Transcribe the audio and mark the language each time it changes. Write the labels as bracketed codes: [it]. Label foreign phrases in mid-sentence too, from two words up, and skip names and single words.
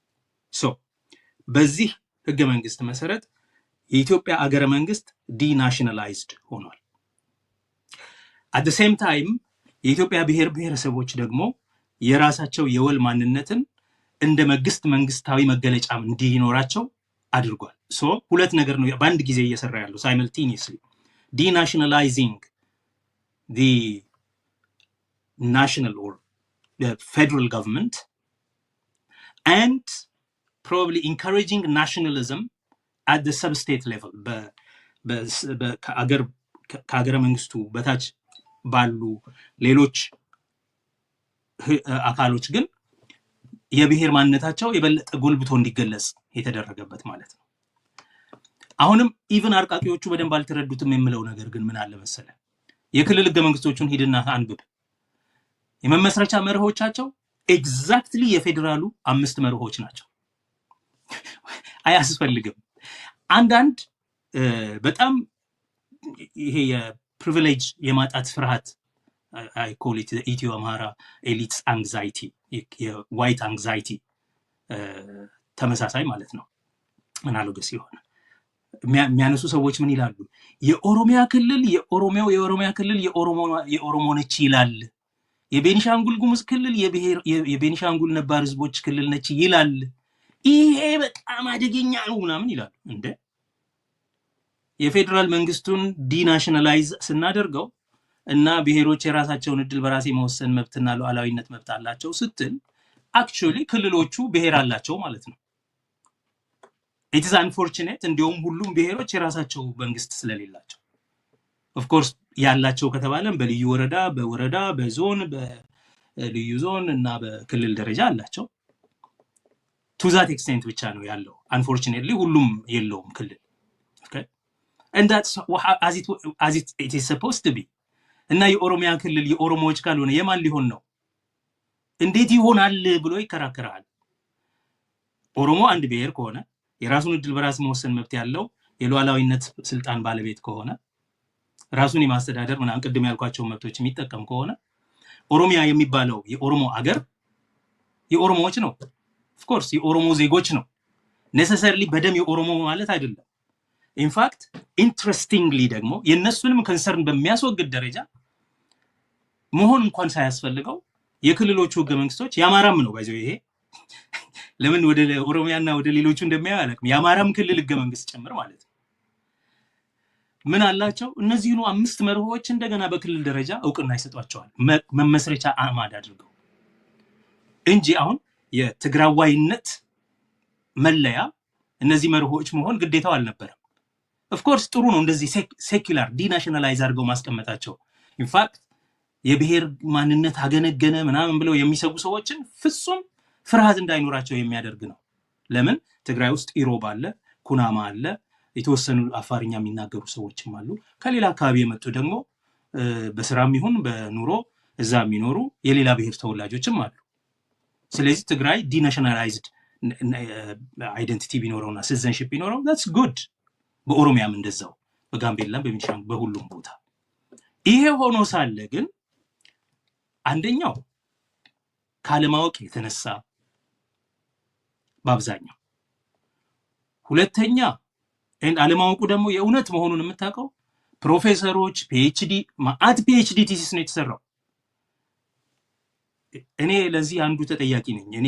[am] በዚህ ህገ መንግስት መሰረት የኢትዮጵያ አገረ መንግስት ዲናሽናላይዝድ ሆኗል። [en] at the same [am] ታይም የኢትዮጵያ ብሔር ብሔረሰቦች ደግሞ የራሳቸው የወል ማንነትን እንደ መንግስታዊ መገለጫ እንዲኖራቸው አድርጓል። ሁለት ነገር ነው በአንድ ጊዜ እየሰራ ያለው ሳይመልቴኒየስሊ [en] denationalizing the national or the federal government and probably encouraging nationalism at the sub-state level. [am] ከአገረ መንግስቱ በታች ባሉ ሌሎች አካሎች ግን የብሔር ማንነታቸው የበለጠ ጎልብቶ እንዲገለጽ የተደረገበት ማለት ነው። አሁንም ኢቭን አርቃቂዎቹ በደንብ አልተረዱትም የምለው ነገር ግን ምን አለ መሰለ፣ የክልል ህገ መንግስቶቹን ሂድና አንብብ። የመመስረቻ መርሆቻቸው ኤግዛክትሊ የፌዴራሉ 5 መርሆች ናቸው። አያስፈልግም። አንዳንድ በጣም ይሄ የፕሪቪሌጅ የማጣት ፍርሃት [en] I call it the Ethio Amhara elites anxiety, white anxiety [am] ተመሳሳይ ማለት ነው። አናሎገስ የሆነ የሚያነሱ ሰዎች ምን ይላሉ? የኦሮሚያ ክልል የኦሮሚያ ክልል የኦሮሞ ነች ይላል። የቤኒሻንጉል ጉሙዝ ክልል የቤኒሻንጉል ነባር ህዝቦች ክልል ነች ይላል። ይሄ በጣም አደገኛ ነው ምናምን ይላሉ። እንደ የፌዴራል መንግስቱን ዲናሽናላይዝ ስናደርገው እና ብሔሮች የራሳቸውን እድል በራስ የመወሰን መብትና ሉዓላዊነት መብት አላቸው ስትል አክቹዋሊ ክልሎቹ ብሔር አላቸው ማለት ነው። [en] it is unfortunate [am] እንዲሁም ሁሉም ብሔሮች የራሳቸው መንግስት ስለሌላቸው [en] of course [am] ያላቸው ከተባለም በልዩ በወረዳ በዞን በልዩ ዞን እና በክልል ደረጃ አላቸው። [en] to that extent [am] ብቻ ነው ያለው። unfortunately ሁሉም የለውም ክልል [en] okay and that's as it is supposed to be። [am] እና የኦሮሚያ ክልል የኦሮሞዎች ካልሆነ የማን ሊሆን ነው? እንዴት ይሆናል ብሎ ይከራከራል። ኦሮሞ አንድ ብሔር ከሆነ የራሱን እድል በራስ መወሰን መብት ያለው የሉዓላዊነት ስልጣን ባለቤት ከሆነ ራሱን የማስተዳደር ምናምን ቅድም ያልኳቸው መብቶች የሚጠቀም ከሆነ ኦሮሚያ የሚባለው የኦሮሞ አገር የኦሮሞዎች ነው። [en] of course [am] የኦሮሞ ዜጎች ነው። necessarily በደም የኦሮሞ ማለት አይደለም። [en] in fact interestingly [am] ደግሞ የነሱንም ኮንሰርን በሚያስወግድ ደረጃ መሆን እንኳን ሳያስፈልገው የክልሎቹ ህገ መንግስቶች ያማራም ነው ባይዘው ይሄ ለምን ወደ ኦሮሚያና ወደ ሌሎቹ እንደሚያው አላውቅም። ያማራም ክልል ህገ መንግስት ጭምር ማለት ነው። ምን አላቸው? እነዚህኑ 5 መርሆች እንደገና በክልል ደረጃ እውቅና ይሰጧቸዋል መመስረቻ አማድ አድርገው እንጂ አሁን የትግራዋይነት መለያ እነዚህ መርሆች መሆን ግዴታው አልነበረም። [en] of course [am] ጥሩ ነው እንደዚህ [en] secular denationalize [am] አድርገው ማስቀመጣቸው። ኢንፋክት የብሔር ማንነት አገነገነ ምናምን ብለው የሚሰጉ ሰዎችን ፍጹም ፍርሃት እንዳይኖራቸው የሚያደርግ ነው። ለምን ትግራይ ውስጥ ኢሮብ አለ፣ ኩናማ አለ፣ የተወሰኑ አፋርኛ የሚናገሩ ሰዎችም አሉ። ከሌላ አካባቢ የመጡ ደግሞ በስራም ይሁን በኑሮ እዛ የሚኖሩ የሌላ ብሔር ተወላጆችም አሉ። ስለዚህ ትግራይ [en] denationalized identity [am] ቢኖረውና ሲቲዘንሺፕ ቢኖረው [en] that's good። [am] በኦሮሚያም እንደዛው፣ በጋምቤላም በቤኒሻንጉል በሁሉም ቦታ ይሄ ሆኖ ሳለ ግን አንደኛው ካለማወቅ የተነሳ በአብዛኛው፣ ሁለተኛ አለማወቁ ደግሞ የእውነት መሆኑን የምታውቀው ፕሮፌሰሮች ፒኤችዲ ማአት [en] PhD thesis [am] ነው የተሰራው። እኔ ለዚህ አንዱ ተጠያቂ ነኝ። እኔ